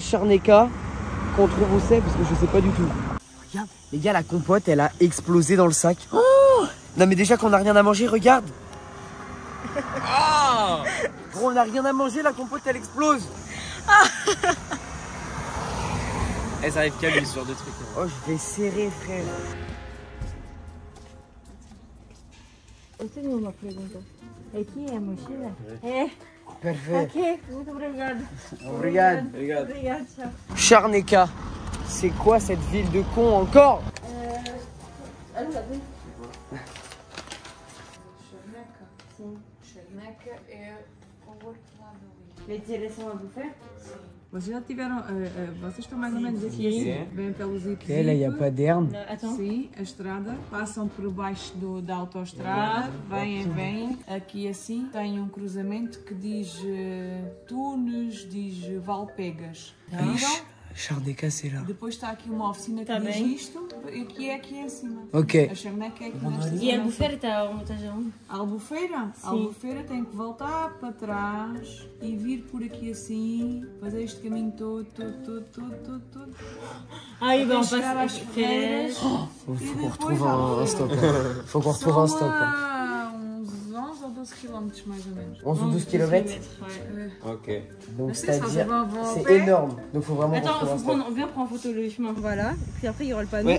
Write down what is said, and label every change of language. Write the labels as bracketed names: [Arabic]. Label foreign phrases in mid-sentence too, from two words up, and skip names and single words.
[French] Et il faudrait juste Charneka qu'on trouve où c'est parce que je sais pas du tout. Regarde, les gars, la compote, elle a explosé dans le sac. Oh non mais déjà qu'on a rien à manger, regarde. Oh gros, on a rien à manger, la compote, elle explose. Eh, ça arrive qu'à lui ce genre de truc. Oh, je vais serrer, frère. [Portuguese] Você viu uma pergunta? Aqui é a mochila? É. [French] Parfait. [Portuguese] Ok, muito obrigada. [French] Regarde. [Portuguese] Obrigada, tchau. [French] Charneka. C'est quoi cette ville de con encore? [Portuguese] Direção a buffet? Vocês já tiveram, vocês estão mais ou menos aqui, vêm pelos [French] Ok, là, il n'y a pas d'herbe. [Portuguese] Sim, a estrada, passam por baixo da autoestrada, vêm, aqui assim, tem um cruzamento que diz Tunes, diz Valpegas. Viram? [French] Charneka, c'est là. [Portuguese] Depois está aqui uma oficina que diz isto, e que é aqui em cima. Ok. A Charneca é aqui nesta E a Albufeira está onde estás aonde? A Albufeira? A Albufeira tem que voltar para trás e vir por aqui assim, fazer este caminho todo. Aí vão chegar passar às Ferreiras. [French] Faut qu'on retrouve un stop. Faut qu'on retrouve un stop. [Portuguese] Uns 11 ou 12 km mais ou menos. 11 ou 12 km. Ok. [French] Donc c'est ça, c'est-à-dire, c'est c'est énorme. Donc faut vraiment Attends, retrouver un stop. viens prendre en photo le chemin. Voilà, et puis après il y aura le panneau.